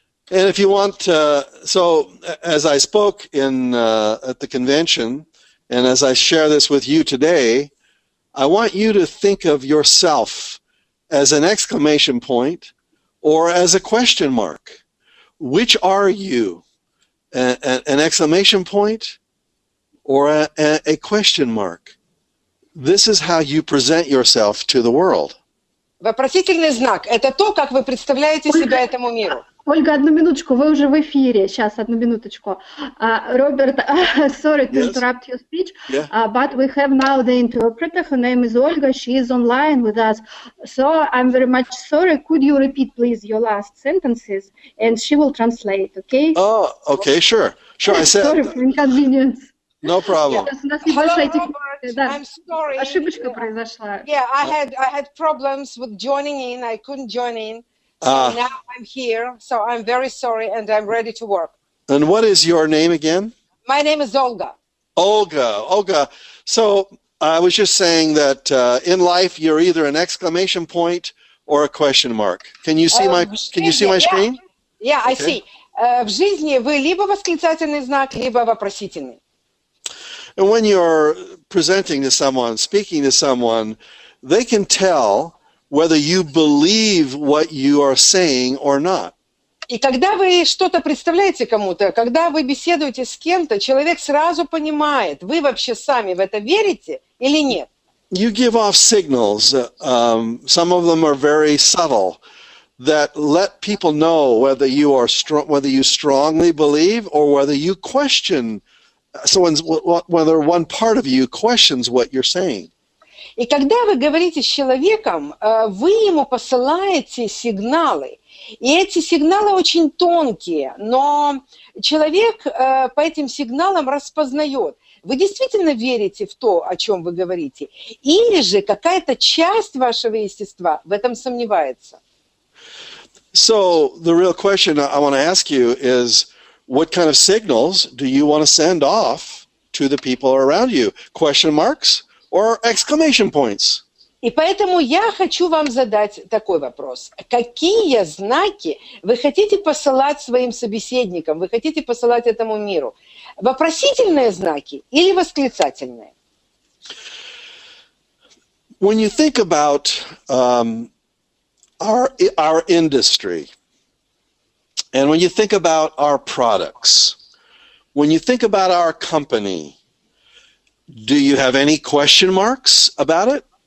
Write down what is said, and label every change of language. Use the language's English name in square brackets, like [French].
[English] And if you want, so as I spoke at the convention, and as I share this with you today, I want you to think of yourself as an exclamation point or as a question mark. Which are you? An exclamation point or a question mark? This is how you present yourself to the world. [Russian] Вопросительный знак – это то, как вы представляете себя этому миру. Ольга, одну минуточку, вы уже в эфире. Сейчас, одну минуточку. [English] Роберт, sorry to interrupt your speech, but we have now the interpreter. Her name is Olga. She is online with us. So I'm very much sorry. Could you repeat, please, your last sentences, and she will translate, okay? Oh, okay, sure. Sure, I said. Sorry for inconvenience. No problem. Hello, Robert. I'm sorry. [Russian] Ошибочка произошла. [English] Yeah, I had problems with joining in. I couldn't join in. So now I'm here. So I'm very sorry, and I'm ready to work. And what is your name again? My name is Olga. Olga. So I was just saying that in life you're either an exclamation point or a question mark. Can you see my screen? Yeah, I see. [Russian] В жизни вы либо восклицательный знак, либо вопросительный. [English] And when you're presenting to someone, speaking to someone, they can tell whether you believe what you are saying or not. [Russian] И когда вы что-то представляете кому-то, когда вы беседуете с кем-то, человек сразу понимает, вы вообще сами в это верите или нет. [English] You give off signals. Some of them are very subtle that let people know whether you strongly believe or whether you question. Whether one part of you questions what you're saying. [Russian] И когда вы говорите с человеком, вы ему посылаете сигналы. И эти сигналы очень тонкие, но человек по этим сигналам распознает. Вы действительно верите в то, о чем вы говорите? Или же какая-то часть вашего естества в этом сомневается? [English] So the real question I want to ask you is, what kind of signals do you want to send off to the people around you? Question marks or exclamation points? [Russian] И поэтому я хочу вам задать такой вопрос. Какие знаки вы хотите посылать своим собеседникам, вы хотите посылать этому миру? Вопросительные знаки или восклицательные? [English] When you think about our industry, and when you think about our products, when you think about our company, do you have any question marks about it?